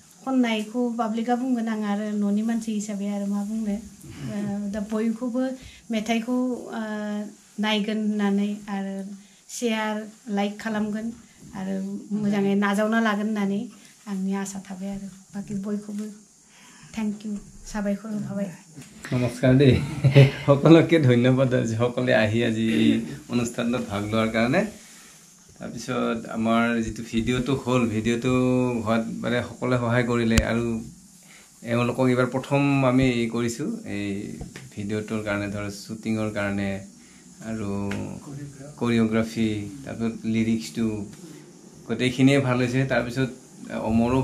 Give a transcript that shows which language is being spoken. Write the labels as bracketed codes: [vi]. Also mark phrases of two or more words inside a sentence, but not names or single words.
[brx] खननायखौ पाब्लिकआ बुंगोन आं आरो न'नि मानसि हिसाबै आरो मा बुंनो दा बयखौबो मेथाइखौ नायगोन होननानै आरो [en] share like [brx] खालामगोन आरो मोजाङै नाजावना लागोन होननानै आंनि आसा थाबाय आरो बाकी बयखौबो [en] thank you [brx] साबायखर होबाय [as] नमस्कार दे সকলকে ধন্যবাদ সকলে আহি আজি অনুষ্ঠানত ভাগ লোৱাৰ কাৰণে তাৰপিছত আমাৰ যেটো ভিডিওটো হল ভিডিওটো হোৱাত মানে সকলে সহায় কৰিলে আৰু এওঁলোকক এবাৰ প্ৰথম আমি কৰিছো এই ভিডিওটোৰ কাৰণে ধৰ শুটিংৰ কাৰণে আৰু কোৰিওগ্ৰাফি তাৰপিছত লিৰিক্সটো গোটেইখিনিয়ে ভাল হৈছে তাৰপিছত অমৰো